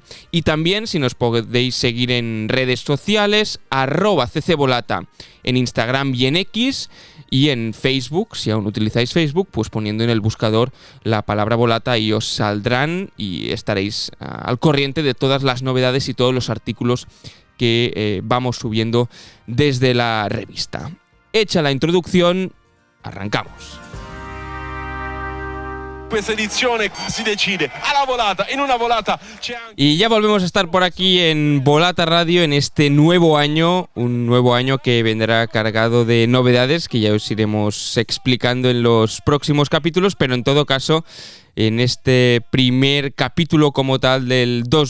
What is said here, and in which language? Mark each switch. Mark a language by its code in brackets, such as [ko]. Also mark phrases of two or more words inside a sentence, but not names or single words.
[es] Y también, si nos podéis seguir en redes sociales, @ccvolata en Instagram y en X, y en Facebook, si aún utilizáis Facebook, pues poniendo en el buscador la palabra Volata y os saldrán y estaréis al corriente de todas las novedades y todos los artículos que vamos subiendo desde la revista. Hecha la introducción, arrancamos. [it] Questa edizione si decide alla volata, en una volata c'è anche... [es] Y ya volvemos a estar por aquí en Volata Radio en este nuevo año, un nuevo año que vendrá cargado de novedades que ya os iremos explicando en los próximos capítulos, pero en todo caso, en este primer capítulo como tal del